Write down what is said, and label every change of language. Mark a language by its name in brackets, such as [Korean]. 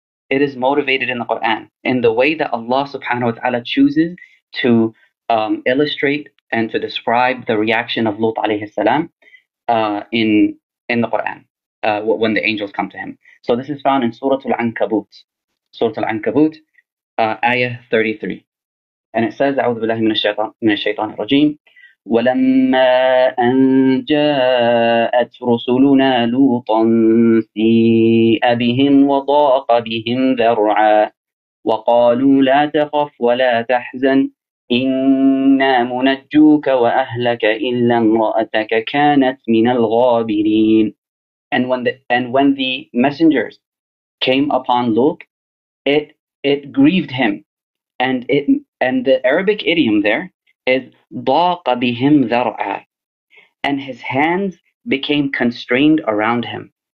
[English] It is motivated in the Quran in the way that Allah subhanahu wa ta'ala chooses to illustrate and to describe the reaction of Lut alayhi salam in the Quran when the angels come to him. So this is found in Surah Al-Ankabut. Surah Al-Ankabut, ayah 33. And it says, [Arabic] أعوذ بالله من الشيطان الرجيم ولما أن جاءت رسلنا لوطا سيء بهم وضاق بهم ذرعا وقالوا لا تخف ولا تحزن إنا منجوك وأهلك إلا امرأتك كانت من الغابرين. [English] And when the messengers came upon Lut, it grieved him, and the Arabic idiom there is [Arabic] ضاق بهم ذرعا, [English] and his hands became constrained around him.